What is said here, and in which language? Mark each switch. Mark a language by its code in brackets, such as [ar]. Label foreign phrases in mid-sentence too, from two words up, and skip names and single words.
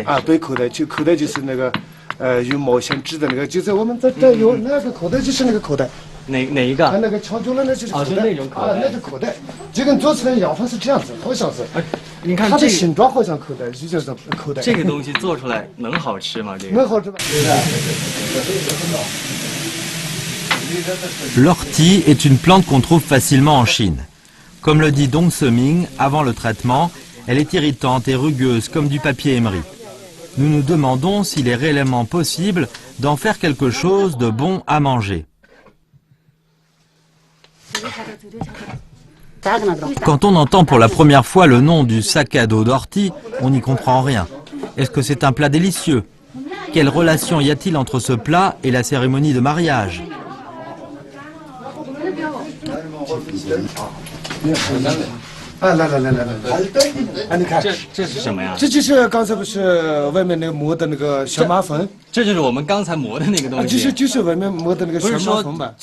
[zh] 啊，背口袋，就口袋就是那个，用毛线织的那个，就是我们这有那个口袋，就是那个口袋。哪一个？那个敲钟了，那就是口袋。就那种口袋。啊，那是口袋，就跟做出来样方是这样子，好像是。你看它的形状好像口袋，就是口袋。这个东西做出来能好吃吗？这个能好吃吗 [fr] ？L'ortie est une plante qu'on trouve facilement en Chine. Comme le dit Dong Seming, avant le traitement, elle est irritante et rugueuse comme du papier émeri. Nous nous demandons s'il est réellement possible d'en faire quelque chose de bon à manger. Quand on entend pour la première fois le nom du sac à dos d'ortie, on n'y comprend rien. Est-ce que c'est un plat délicieux? Quelle relation y a-t-il entre ce plat et la cérémonie de mariage? [zh] 啊，来，啊，你看，这是什么呀？这就是刚才不是外面那个磨的那个玄麻粉，这就是我们刚才磨的那个东西。就是外面磨的那个玄麻粉吧？